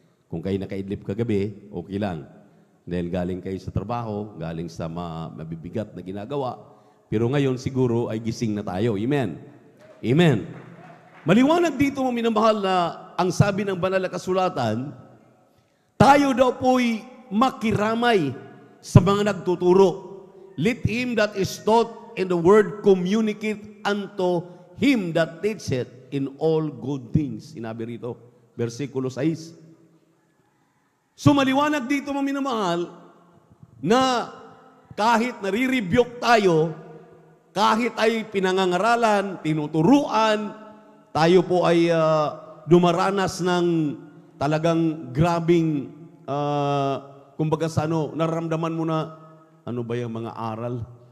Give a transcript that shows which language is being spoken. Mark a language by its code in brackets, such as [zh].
[tl] Kung kayo nakaidlip kagabi, okay lang. Dahil galing kayo sa trabaho, galing sa mabibigat na ginagawa. Pero ngayon siguro ay gising na tayo. Amen. Amen. Maliwanag dito mo minamahal na ang sabi ng banal na kasulatan, tayo daw po'y makiramay sa mga nagtuturo. [en] Let him that is taught in the word communicate unto him that teacheth in all good things. [tl] Sinabi rito, versikulo 6. So maliwanag dito mga minamahal na kahit nare-rebuke tayo, kahit ay pinangangaralan, tinuturuan, tayo po ay dumaranas ng talagang grabing, kumbaga sa nararamdaman mo na, ano ba yung mga aral?